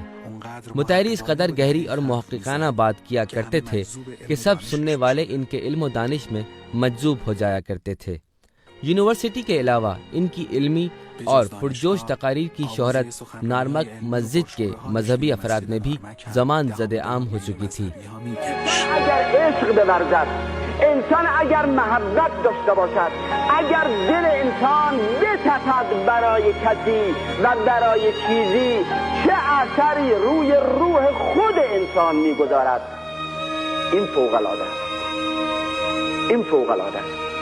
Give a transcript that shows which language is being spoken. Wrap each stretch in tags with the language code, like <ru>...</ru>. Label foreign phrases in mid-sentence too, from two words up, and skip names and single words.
<ur>مطہری اس قدر گہری اور محققانہ بات کیا کرتے تھے کہ سب سننے والے ان کے علم و دانش میں مجذوب ہو جایا کرتے تھے۔ یونیورسٹی کے علاوہ ان کی علمی اور پرجوش تقاریر کی شہرت نارمک مسجد کے مذہبی افراد میں بھی زمان زد عام ہو چکی تھی۔</ur> <fa>اگر عشق بورزد، انسان اگر محبت داشته باشد، اگر دل انسان بتپد برای کسی و برای چیزی، چه اثری روی روح خود انسان میگذارد. این فوق‌العاده است. این فوق‌العاده است.</fa>